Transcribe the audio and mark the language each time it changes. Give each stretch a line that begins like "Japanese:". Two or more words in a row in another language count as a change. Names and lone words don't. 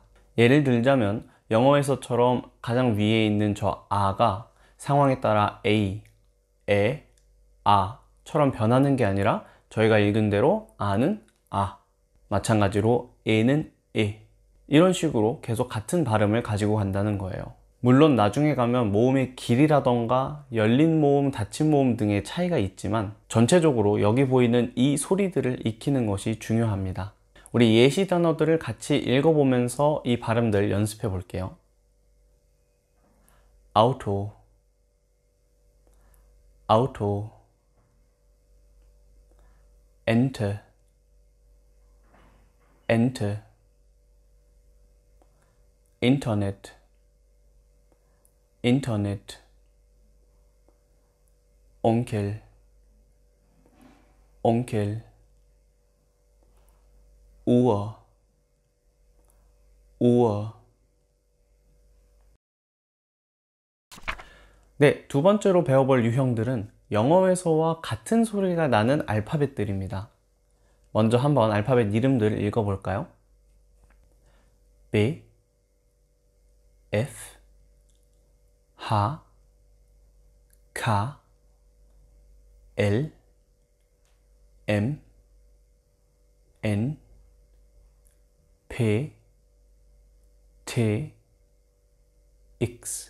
Korean: 예를 들자면 영어에서처럼 가장 위에 있는 저 아가 상황에 따라 A, 에, 아처럼 변하는 게 아니라 저희가 읽은 대로 아는 아, 마찬가지로 에는 에, 이런 식으로 계속 같은 발음을 가지고 간다는 거예요. 물론 나중에 가면 모음의 길이라던가 열린 모음, 닫힌 모음 등의 차이가 있지만 전체적으로 여기 보이는 이 소리들을 익히는 것이 중요합니다. 우리 예시 단어들을 같이 읽어보면서 이 발음들 연습해 볼게요.
German: Auto, Auto, Ente, Ente, Internet, Internet, Onkel, Onkel, Uhr, Uhr.
Korean: 네, 두 번째로 배워볼 유형들은 영어에서와 같은 소리가 나는 알파벳들입니다. 먼저 한번 알파벳 이름들을 읽어볼까요? B, F, H, K, L, M, N, P, T, X.